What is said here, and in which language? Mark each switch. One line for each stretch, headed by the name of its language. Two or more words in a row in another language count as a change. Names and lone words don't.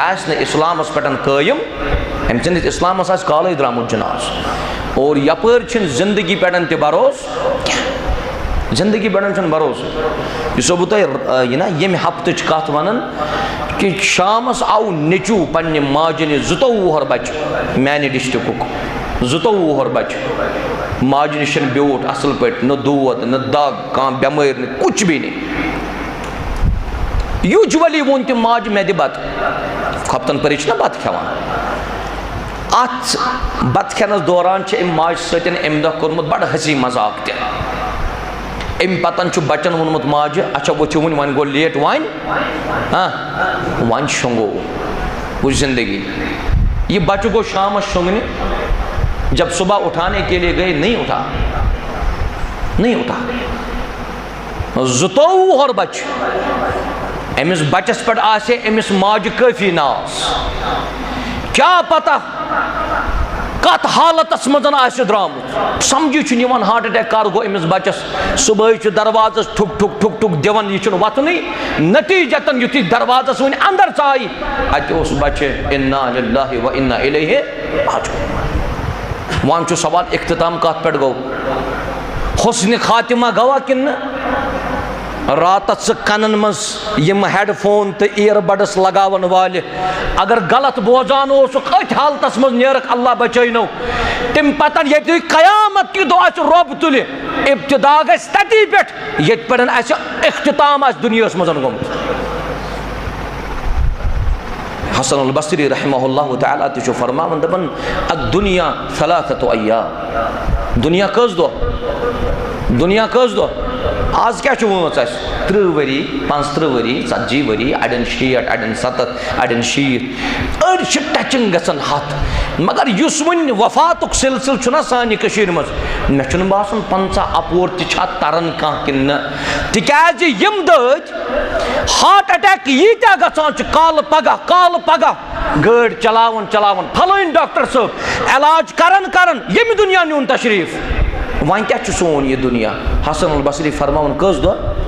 Kashmiri: آسہِ نہٕ اسلامس پٮ۪ٹھ قٲیِم أمۍ سٕنٛدِس اسلامس آسہِ کالے درٛامُت جناز اور یپٲرۍ چھِنہٕ زندگی پٮ۪ٹھ تہِ بروسہٕ کینٛہہ زندگی پٮ۪ٹھ چھُنہٕ بروسہٕ یہِ چھُسو بہٕ تۄہہِ یہِ نا ییٚمہِ ہفتٕچ کتھ ونان کہ شامس آو نیٚچوٗ پننہِ ماجہِ نِش 22 وُہر بچہِ میانہِ ڈسٹرکُک 22 وُہر بچہِ ماجہِ نِش بیوٗٹھ اصل پٲٹھۍ نہ دود نہ دگ کانٛہہ بٮ۪مٲرۍ نہٕ
Urdu: کُچھ بھی
Kashmiri: نہٕ یوٗجؤلی ووٚن تٔمۍ ماجہِ مےٚ دِ بتہٕ کھۄفتن پٔرِتھ چھِنہ بتہٕ کھٮ۪وان اتھ بتہٕ کھٮ۪نس دوران چھِ أمۍ ماجہِ سۭتۍ امہِ دۄہ کوٚرمُت بڑٕ ہسی مذاق تہِ امہِ پتہٕ چھُ بچن ووٚنمُت ماجہِ اچھا ؤتھِو وۄنۍ گوٚو لیٹ وۄنۍ شۄنٛگو وٕچھ زندگی یہ بچہ گوٚو شامس شۄنٛگنہِ
Urdu: جب صبح اٹھانے کے لیے گئے نہیں اٹھا
Kashmiri: 22 وُہر بچہ أمِس بچس پٮ۪ٹھ آسہِ أمِس ماجہِ کٲفی ناز کیٛاہ پتہ کتھ حالتس منٛز آسہِ درٛامُت سمجھی چھُنہٕ یِوان
English: heart attack
Kashmiri: کر گوٚو أمِس بچس صبحٲے چھُ دروازس ٹھُک ٹھُک ٹھُک ٹھُک دِوان یہِ چھُنہٕ وتھنٕے نتیٖجتن یُتھُے دروازس وۄنۍ انٛدر ژایہِ اتہِ اوس بچہِ
Arabic: اِنا لِلٰہِ و اِنا اِلیہِ راجعوٗن
Kashmiri: وۄنۍ چھُ سوال اختتام کتھ پٮ۪ٹھ گوٚو حُسنِ خاتمہ گوا کِنہٕ نہٕ راتس ژٕ کنن منٛز یِم
English: head phone
Kashmiri: تہٕ اِیر بڈس لگاون والہِ اگر غلط بوزان اوسُکھ أتھۍ حالتس منٛز نیرکھ اللہ بچٲینو تمہِ پتہٕ ییٚتہِ قیامت کہِ دۄہ اَسہِ رۄب تُلہِ ابتدا گژھِ تتی پٮ۪ٹھ ییٚتہِ پٮ۪ٹھ اَسہِ اختتام آسہِ دُنیاہس منٛز گوٚمُت حسن البصری
Arabic: رحمہ اللہ تعالیٰ
Kashmiri: تہِ چھُ فرماوان دپان
Arabic: الدُنیا ثلاثة ایام
Kashmiri: دُنیا کٔژ دۄہ آز کیٛاہ چھُ وٲنٛس اَسہِ 30 ؤری 35 ؤری 40 ؤری اڑٮ۪ن 60 اڑٮ۪ن 70 اڑٮ۪ن 60 أڑۍ چھِ ٹچِنگ گژھان 100 مگر یُس وۄنۍ وفاتُک سلسلہٕ چھُنہ سانہِ کٔشیٖرِ منٛز مےٚ چھُنہٕ باسان 50 اپور تہِ چھا تران کانٛہہ کِنہٕ نہ تِکیٛازِ یِم دٲدۍ
English: heart attack
Kashmiri: ییٖتیٛاہ گژھان چھِ کالہٕ پگاہ گٲڑۍ چلاوان پھلٲنۍ ڈاکٹر صٲب علاج کران ییٚمہِ دُنیا نیوٗن تشریٖف وۄنۍ کیٛاہ چھُ سون یہِ دُنیا حسن البصری فرماوان کٔژ دۄہ